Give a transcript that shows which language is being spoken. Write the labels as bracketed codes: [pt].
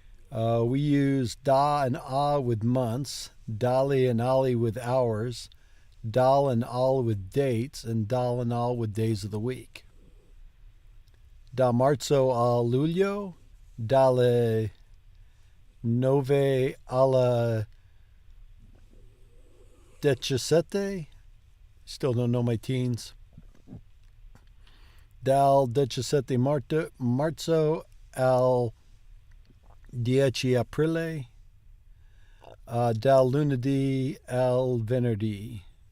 [en] We use da and a with months, dali and ali with hours, dal and al with dates, and dal and al with days of the week. [it] Da marzo a luglio, dalle 9 alla 17. [en] Still don't know my teens. [it] Dal 17 marzo al 10 aprile. Dal lunedì al venerdì.